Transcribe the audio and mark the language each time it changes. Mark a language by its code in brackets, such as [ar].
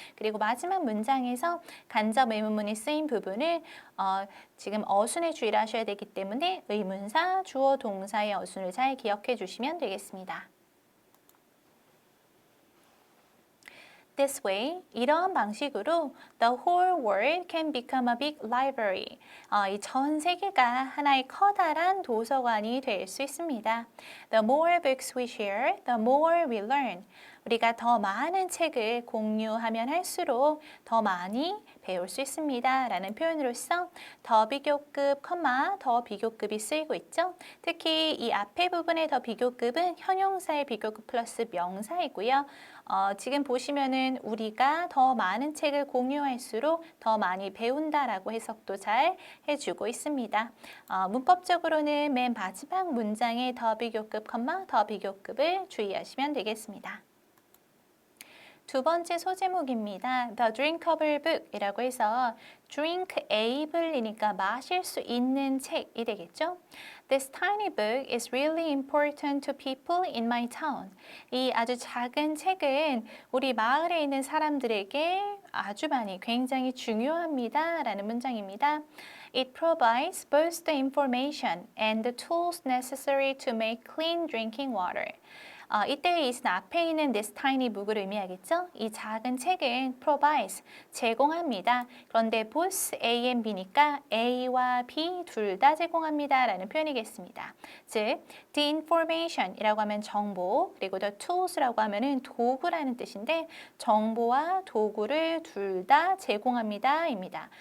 [ko] 그리고 마지막 문장에서 간접 의문문이 쓰인 부분을 지금 어순에 주의를 하셔야 되기 때문에 의문사, 주어, 동사의 어순을 잘 기억해 주시면 되겠습니다. [en] This way, [ko] 이런 방식으로 [en] the whole world can become a big library. [ko] 이 전 세계가 하나의 커다란 도서관이 될 수 있습니다. [en] The more books we share, the more we learn. [ko] 우리가 더 많은 책을 공유하면 할수록 더 많이 배울 수 있습니다. 라는 표현으로서 더 비교급, 더 비교급이 쓰이고 있죠. 특히 이 앞에 부분의 더 비교급은 형용사의 비교급 플러스 명사이고요. 지금 보시면은 우리가 더 많은 책을 공유할수록 더 많이 배운다라고 해석도 잘 해주고 있습니다. 문법적으로는 맨 마지막 문장의 더 비교급, 더 비교급을 주의하시면 되겠습니다. 두 번째 소제목입니다. The Drinkable Book이라고 해서 drink able이니까 마실 수 있는 책이 되겠죠. [en] This tiny book is really important to people in my town. [ko] 이 아주 작은 책은 우리 마을에 있는 사람들에게 아주 많이 굉장히 중요합니다. 라는 문장입니다. [en] It provides both the information and the tools necessary to make clean drinking water. [ko] 이때 이 앞에 있는 this tiny book을 의미하겠죠? 이 작은 책은 provides, 제공합니다. 그런데 both A and B니까 A와 B 둘 다 제공합니다. 라는 표현이겠습니다. 즉, the information 이라고 하면 정보, 그리고 the tools라고 하면 도구라는 뜻인데 정보와 도구를 둘 다 제공합니다. 입니다.